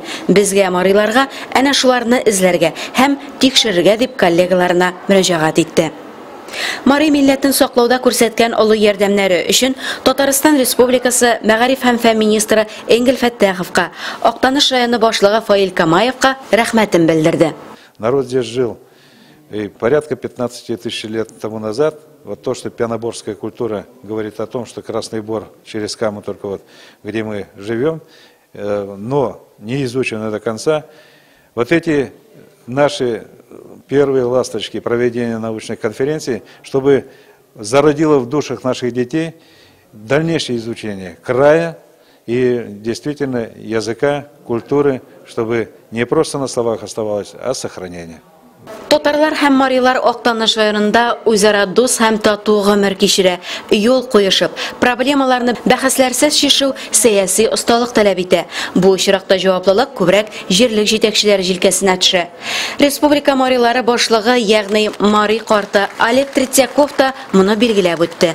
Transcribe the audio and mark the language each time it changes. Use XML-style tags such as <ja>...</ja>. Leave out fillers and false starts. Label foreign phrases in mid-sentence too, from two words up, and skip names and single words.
<tt>Безгә мариларга әнә шуларны эзләргә һәм тикшерергә дип коллегаларына мөрәҗәгать итте. Мари милләтен саклауда күрсәткән олы ярдәмнәре өчен Татарстан Республикасы Мәгариф һәм фән министры Энгел Фәттаховка, Актаныш районы башлыгы Фаил Камаевка рәхмәтен белдерде.</tt> <ru>Народ здесь жил порядка 15 тысяч лет тому назад. Вот то, что пионоборская культура говорит о том, что Красный Бор через Каму только вот, где мы живем, но не изучено до конца. Вот эти наши первые ласточки проведения научной конференции, чтобы зародило в душах наших детей дальнейшее изучение края и действительно языка, культуры, чтобы не просто на словах оставалось, а сохранение.</ru> <tt>Татарлар һәм марилар Актаныш районында үзара дус һәм тату гомер кичерә, юл куешып, проблемаларны бәхәсләрсез чишү сәяси осталык таләп итә. Бу очракта җаваплылык күбрәк җирлек җитәкчеләре җилкәсенә төшә. Республика марилары башлыгы, ягъни Мари карты Олег Третьяков та моны билгеләп үтте.</tt>